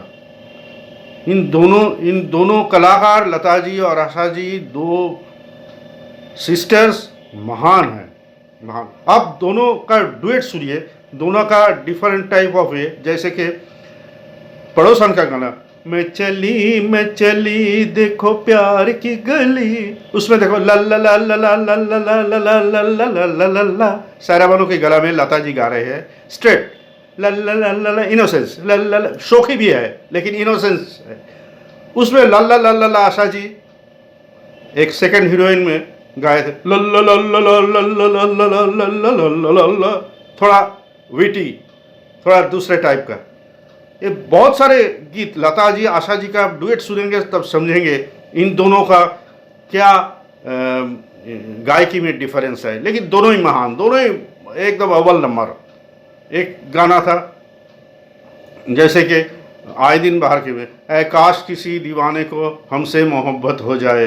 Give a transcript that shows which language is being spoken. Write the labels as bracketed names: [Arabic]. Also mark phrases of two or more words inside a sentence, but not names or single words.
[Hindi] इन दोनों कलाकार लता जी और आशा जी, दो सिस्टर्स महान हैं, महान। आप दोनों का डुएट सुनिए, दोनों का [English] different type of way. [Hindi] जैसे कि पड़ोसन का गाना, मैं चली देखो प्यार की गली, उसमें देखो ला ला ला ला ला ला ला ला ला ला ला ला ला ला ला, सायरा बानो के गला में लता जी गा रहे हैं स्ट्रेट, ला ला ला ला ला, इनोसेंस, ला ला ला, शोखी भी है लेकिन इनोसेंस है। उसमें ला ला ला ला ला आशा जी एक [English] second heroine [Hindi] में गाए थे, ला ला ला ला ला ला ला ला ला ला ला ला ला, थोड़ा विटी, थोड़ा दूसरे टाइप का। ये बहुत सारे गीत लता जी आशा जी का आप डुएट सुनेंगे तब समझेंगे इन दोनों का क्या गायकी में डिफरेंस है। लेकिन दोनों ही महान, दोनों ही एकदम अव्वल नंबर। एक गाना था जैसे कि आए दिन बाहर के में, ऐ काश किसी दीवाने को हमसे मोहब्बत हो जाए।